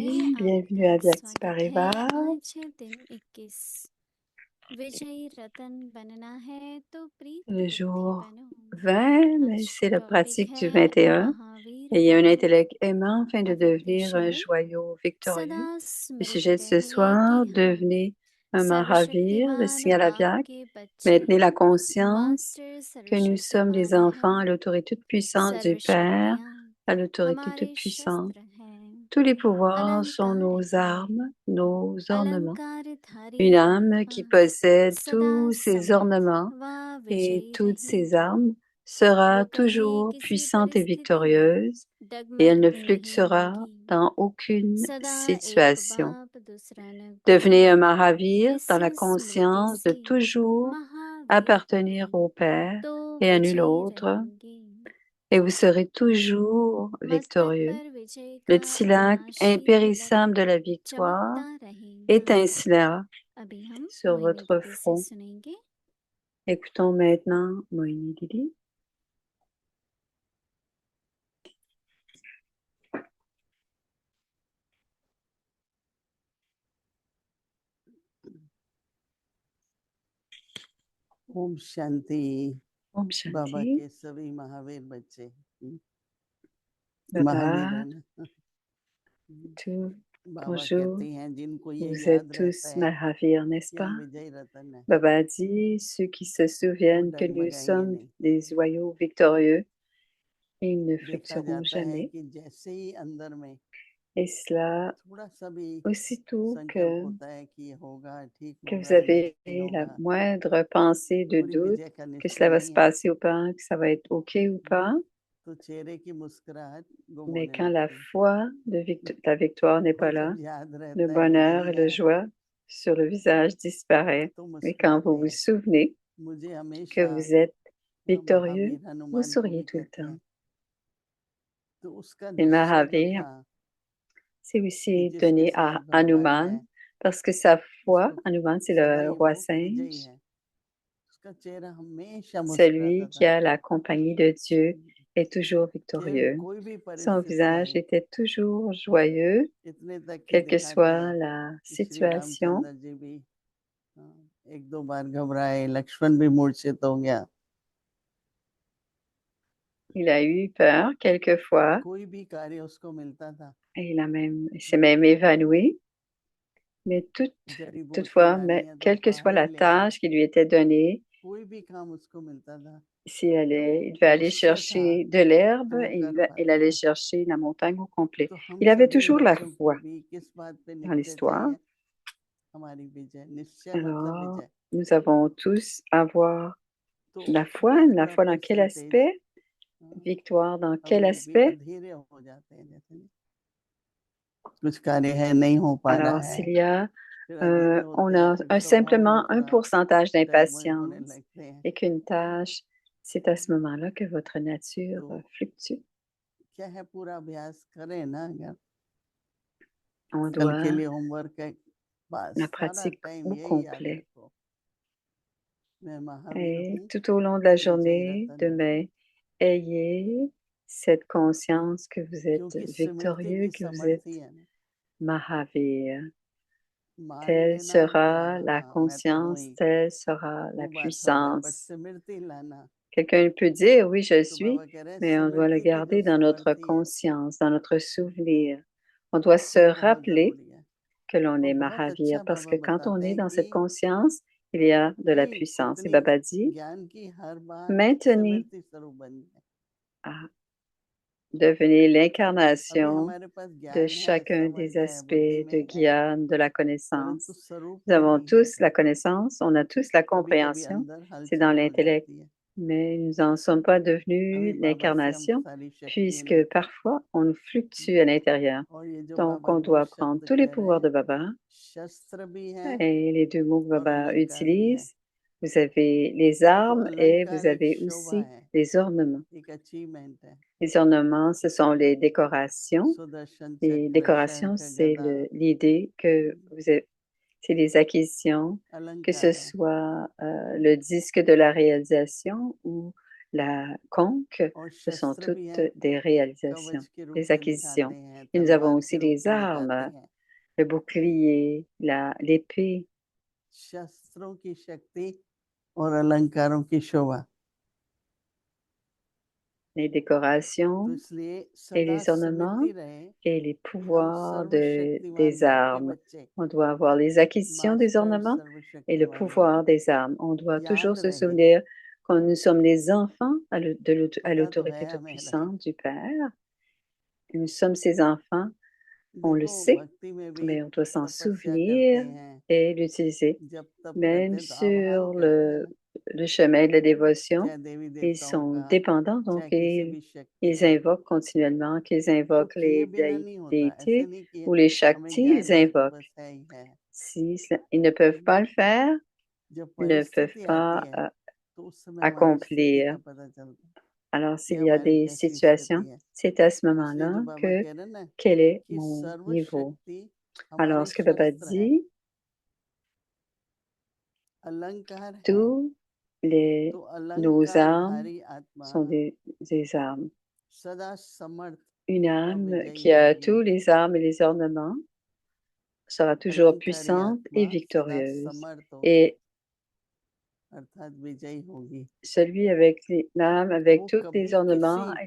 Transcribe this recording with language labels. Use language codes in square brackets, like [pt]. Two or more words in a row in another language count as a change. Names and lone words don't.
[fr] Shanti, bienvenue à [hi] आपका Vyakti स्वागत है। Parivar. आज है दिन 21 विजयी रतन बनना है तो प्रीत [fr] Le [hi] बुद्धि [fr] jour [hi] बनो [fr] 20, mais [hi] आज [fr] c'est la [hi] टॉपिक [fr] pratique du [hi] है [fr] 21. [hi] महावीर [fr] Ayez un [hi] बनो [fr] intellect aimant afin de [hi] अव्यक्त [fr] devenir un [hi] ईश्वर [fr] joyau victorieux. [hi] सदा [fr] Le [hi] स्मृति [fr] sujet de ce [hi] रहे [fr] soir, [hi] कि हम [fr] devenez un Mahavir, le [hi] सर्वशक्तिमान [fr] signe à la [hi] बाप [fr] Vyak. [hi] के बच्चे [fr] Maintenez la conscience [hi] मास्टर [fr] que nous sommes les [hi] सर्वशक्तिमान [fr] enfants à [hi] हैं [fr] l'autorité toute puissante du Père, [hi] सर्वशक्तियाँ [fr] à l'autorité [hi] हमारे [fr] toute puissante. [hi] शस्त्र हैं [fr] Tous les pouvoirs sont [hi] अलंकार [fr] nos armes, [hi] हैं [fr] nos ornements. [hi] अलंकारधारी [fr] Une âme [hi] आत्मा [fr] qui possède [hi] सदा [fr] tous ces [hi] समर्थ [fr] ornements [hi] व [fr] et [hi] विजयी [fr] toutes ces [hi] रहेगी [fr] armes [hi] वो [fr] sera [hi] कभी [fr] toujours [hi] किसी [fr] puissante et [hi] परिस्थिति में [fr] victorieuse et elle [hi] डगमग [fr] ne [hi] नहीं [fr] fluctuera [hi] होगी [fr] dans aucune [hi] सदा एक [fr] situation. [hi] बाप दूसरा न [fr] Devenez un [hi] कोई [fr] Mahavir [hi] इस [fr] dans la [hi] स्मृति [fr] conscience de [hi] से [fr] toujours [hi] महावीर [fr] appartenir [hi] बने [fr] au Père [hi] तो [fr] et à nul [hi] विजयी [fr] autre, [hi] रहेंगे [fr] et vous serez toujours [hi] मस्तक [fr] victorieux. [hi] पर विजय [fr] Le [hi] का [fr] tilak [hi] अविनाशी तिलक [fr] impérissable de la victoire [hi] चमकता रहेगा [fr] étincellera [hi] अभी हम [fr] sur [hi] मोहिनी [fr] votre [hi] दीदी से [fr] front. [hi] सुनेंगे [fr] Écoutons maintenant Mohini Didi. [hi] ओम शांति। [fr] Om [hi] बाबा [fr] Shanti. [hi] के सभी महावीर बच्चे [fr] Baba, [hi] महावीर है ना। [fr] tout, [hi] बाबा [fr] bonjour. [hi] कहते हैं जिनको ये [fr] Vous êtes [hi] याद रहता [fr] tous [hi] है [fr] Mahavir, n'est-ce [hi] कि हम [fr] pas? [hi] विजय रतन है, [fr] Baba dit, ceux qui se [hi] वो [fr] souviennent que nous [hi] डगमगाएंगे [fr] sommes [hi] नहीं। [fr] des joyaux victorieux, ils ne [hi] देखा [fr] fluctueront [hi] जाता है [fr] jamais. [hi] कि जैसे ही अंदर में [fr] Et cela, [hi] थोड़ा सा भी [fr] aussitôt [hi] संकल्प होता है कि ये होगा, ठीक [fr] que vous [hi] होगा या [fr] avez [hi] नहीं [fr] la [hi] होगा, [fr] moindre pensée de [hi] पूरी [fr] doute, [hi] विजय का [fr] que [hi] निश्चय [fr] cela va se [hi] नहीं है, [fr] passer ou pas, que ça va être OK ou pas, [hi] तो चेहरे की मुस्कुराहट गुम [fr] mais [hi] होने [fr] quand la [hi] लगती है। [fr] foi de la victoire n'est [hi] वो [fr] pas là, [hi] जब याद [fr] le [hi] रहता है कि [fr] bonheur [hi] नहीं [fr] et la [hi] है [fr] joie sur le visage disparaît. [hi] तो [fr] Et quand [hi] मुस्कुराते [fr] vous vous [hi] हैं। [fr] souvenez [hi] मुझे [fr] que [hi] हमेशा [fr] vous êtes victorieux, [hi] महावीर [fr] vous [hi] हनुमान को भी [fr] souriez tout le [hi] कहते [fr] temps. [hi] हैं, तो उसका [fr] Et [hi] निश्चय जो [fr] Mahavir, [hi] था [fr] c'est [hi] कि [fr] aussi [hi] जिसके [fr] donné à [hi] साथ भगवान है [fr] Hanuman, parce que sa foi, [hi] उसको [fr] Hanuman, c'est le [hi] सदैव [fr] roi [hi] वो विजयी [fr] singe, [hi] है, उसका चेहरा हमेशा मुस्कुराता [fr] celui qui [hi] था। [fr] a la compagnie de Dieu est toujours [hi] केवल [fr] victorieux. [hi] कोई भी [fr] Son [hi] परिस्थिति [fr] visage [hi] आए, [fr] était toujours joyeux, [hi] इतने तक कि [fr] quelle que [hi] दिखाते [fr] soit [hi] हैं [fr] la [hi] कि श्री [fr] situation. [hi] रामचंद्र जी भी एक दो बार घबराए, लक्ष्मण भी मूर्छित हो गया, [fr] Il a eu peur quelquefois [hi] कोई भी कार्य उसको मिलता था, [fr] et il s'est même évanoui. Mais [hi] जड़ी बूटी [fr] toutefois, [hi] लानी है तो [fr] quelle que soit [hi] पहाड़ ही [fr] la [hi] ले आओ, [fr] tâche qui lui était donnée, [hi] कोई भी काम उसको मिलता था, [fr] il devait aller [hi] निश्चय था [fr] chercher de l'herbe, [hi] तो वो [fr] et [hi] कर [fr] il allait [hi] पाएगा। [fr] chercher la montagne au complet. [hi] तो हम [fr] Il avait [hi] सभी [fr] toujours la [hi] बच्चों को [fr] foi [hi] भी किस बात पे [fr] dans [hi] निश्चय [fr] l'histoire. [hi] चाहिए? हमारी विजय, निश्चय मतलब [fr] Alors, [hi] विजय। [fr] nous avons tous avoir [hi] तो [fr] la [hi] थोड़ा [fr] foi dans quel [hi] परसेंटेज [fr] aspect? Victoire dans quel [hi] हम भी [fr] aspect? [hi] अधीरे हो जाते हैं, जैसे नहीं, कुछ कार्य है नहीं हो पा रहा [fr] Alors, [hi] है, [fr] s'il y a, [hi] फिर अधीरे [fr] on [hi] होते हैं, [fr] a [hi] फिर स्वभाव [fr] simplement [hi] में [fr] un [hi] थोड़ा [fr] pourcentage [hi] डगमग होने [fr] d'impatience [hi] लगते हैं। [fr] et qu'une tâche, c'est à ce moment-là que votre nature [hi] तो [fr] fluctue. [hi] क्या है, पूरा अभ्यास करें ना, अगर [fr] On [hi] कल के [fr] doit [hi] लिए होमवर्क है, बस [fr] la [hi] सारा [fr] pratique [hi] टाइम [fr] au [hi] यही याद [fr] complet. [hi] रखो, मैं महावीर [fr] Et [hi] हूँ, [fr] tout au long de la [hi] विजयी [fr] journée, [hi] रतन हूँ। [fr] demain, ayez cette conscience que vous êtes [hi] क्योंकि स्मृति [fr] victorieux, [hi] की [fr] que vous [hi] समर्थी [fr] êtes [hi] है ना, [fr] Mahavir. [hi] मान [fr] Telle [hi] लेना कि [fr] sera la [hi] हाँ मैं तो हूँ [fr] conscience, [hi] ही, [fr] telle sera la [hi] वो बात हो गया, बट [fr] puissance. [hi] स्मृति लाना। [fr] Quelqu'un peut dire, oui, je [hi] तो [fr] suis, [hi] बाबा कह रहे हैं [fr] mais on doit le [hi] स्मृति की जो [fr] garder dans notre [hi] समर्थी है, [fr] conscience, dans notre souvenir. On doit se [hi] वो बहुत [fr] rappeler [hi] जरूरी है। [fr] que l'on [hi] और [fr] est [hi] बहुत [fr] Mahavir, [hi] अच्छा [fr] parce [hi] बाबा [fr] que quand on [hi] बताते [fr] est [hi] हैं [fr] dans cette [hi] कि [fr] conscience, il y a de la puissance. Et [hi] कितनी [fr] Baba dit, [hi] ज्ञान की हर बात [fr] maintenez [hi] स्मृति स्वरूप बनी है। [fr] à devenir [hi] अभी [fr] l'incarnation [hi] हमारे पास [fr] de [hi] ज्ञान है, [fr] chacun des [hi] समझ है, [fr] aspects [hi] बुद्धि [fr] de [hi] में है, [fr] Gyan, de la [hi] परंतु [fr] connaissance. [hi] स्वरूप [fr] Nous [hi] में [fr] avons [hi] नहीं है। [fr] tous la connaissance, on a tous la [hi] कभी कभी [fr] compréhension, [hi] अंदर [fr] c'est dans [hi] हलचल हो [fr] l'intellect, [hi] जाती है। [fr] mais nous n'en sommes pas [hi] अभी [fr] devenus [hi] बाबा से हम [fr] l'incarnation, [hi] सारी शक्तियां [fr] puisque [hi] लेते हैं। [fr] parfois on nous fluctue à l'intérieur. [hi] और ये जो [fr] Donc [hi] बाबा [fr] on [hi] दो [fr] doit prendre [hi] शब्द [fr] tous les [hi] कह रहे [fr] pouvoirs [hi] हैं, [fr] de Baba, [hi] शस्त्र भी है [fr] et les deux mots que [hi] और [fr] Baba [hi] अलंकार भी है। [fr] utilise. Vous avez les [hi] तो [fr] armes et [hi] अलंकार [fr] vous [hi] एक [fr] avez [hi] शोभा [fr] aussi [hi] है, [fr] les ornements. [hi] एक अचीवमेंट है। [fr] Les ornements, ce sont les décorations. [hi] सुदर्शन [fr] Les [hi] चक्र, [fr] décorations, [hi] शंख, [fr] c'est [hi] गदा, [fr] l'idée que vous avez, c'est les acquisitions, que ce [hi] अलंकार है। [fr] soit le disque de la réalisation ou la conque, [hi] और [fr] ce sont [hi] शस्त्र भी [fr] toutes [hi] है, [fr] des réalisations, [hi] कवच के रूप [fr] des [hi] में दिखाते [fr] acquisitions. [hi] हैं, [fr] Et nous avons [hi] तलवार [fr] aussi [hi] के रूप [fr] les [hi] में दिखाते [fr] armes, [hi] हैं। [fr] le bouclier, l'épée, [hi] शस्त्रों की शक्ति और अलंकारों की शोभा। [fr] les [hi] तो [fr] décorations [hi] इसलिए [fr] et [hi] सदा [fr] les ornements [hi] स्मृति रहे [fr] et les [hi] कि हम [fr] pouvoirs [hi] सर्वशक्तिमान [fr] des [hi] बाप के [fr] armes. [hi] बच्चे, [fr] On doit avoir les acquisitions des [hi] मास्टर [fr] ornements et le [hi] सर्वशक्तिमान हैं। [fr] pouvoir des armes. On doit toujours [hi] याद [fr] se [hi] रहे, [fr] souvenir quand nous sommes les enfants à [hi] पता तो [fr] l'autorité [hi] है हमें रहे। [fr] toute-puissante du Père. Et nous sommes ses enfants, on le [hi] देखो [fr] sait, [hi] भक्ति में भी [fr] mais on doit s'en [hi] तपस्या करते [fr] souvenir [hi] हैं, [fr] et l'utiliser. [hi] जब तप करते [fr] Même [hi] हैं तो आभान [fr] sur [hi] करते हैं ना, [fr] le chemin de la dévotion, [hi] चाहे देवी [fr] ils [hi] देवताओं [fr] sont [hi] का, [fr] dépendants, donc [hi] चाहे किसी भी शक्ति [fr] ils [hi] का, [fr] invoquent continuellement, qu'ils [hi] तो [fr] invoquent [hi] किए [fr] les [hi] बिना नहीं होता। ऐसे [fr] déités [hi] नहीं कि [fr] ou les [hi] हमें [fr] Shaktis, [hi] ज्ञान [fr] ils [hi] है तो [fr] invoquent. [hi] बस है ही है। [fr] Si ils ne peuvent pas le faire, [hi] जब [fr] ils ne peuvent [hi] परिस्थिति आती [fr] pas [hi] है तो उस समय हमारी स्थिति [fr] accomplir. [hi] का पता चलता है [fr] Alors, [hi] कि [fr] s'il y a [hi] हमारी [fr] des [hi] कैसी स्थिति [fr] situations, [hi] है। [fr] c'est à ce [hi] इसलिए [fr] moment-là [hi] जो बाबा [fr] que [hi] कह रहे हैं ना [fr] quel est [hi] कि [fr] mon niveau. [hi] सर्वशक्ति [fr] Alors, [hi] हमारे [fr] ce que Baba [hi] शस्त्र है, [fr] dit, [hi] अलंकार है। [fr] tous les, [hi] तो [fr] nos armes [hi] अलंकारधारी आत्मा [fr] sont des armes. [hi] सदा समर्थ [fr] Une [hi] और [fr] âme [hi] विजयी [fr] qui a [hi] होगी। [fr] tous les armes et les ornements sera toujours [hi] अलंकारी [fr] puissante [hi] आत्मा [fr] et [hi] सदा [fr] victorieuse. [hi] समर्थ होगी, [fr] Et [hi] अर्थात विजयी होगी। [fr] celui avec l'âme, avec [hi] वो [fr] tous les [hi] कभी [fr] ornements [hi] किसी